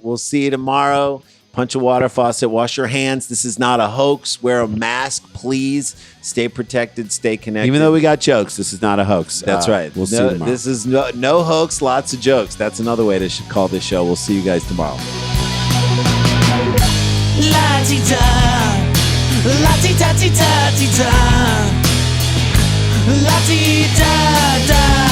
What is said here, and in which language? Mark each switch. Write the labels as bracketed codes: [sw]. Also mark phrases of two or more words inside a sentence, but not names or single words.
[en] We'll see you tomorrow. Punch a water faucet, wash your hands. This is not a hoax. Wear a mask, please. Stay protected, stay connected. Even though we got jokes, this is not a hoax. That's right. We'll see you tomorrow. This is no hoax, lots of jokes. That's another way to call this show. We'll see you guys tomorrow. La-ti-da, la-ti-da-ti-da-ti-da, la-ti-da-da.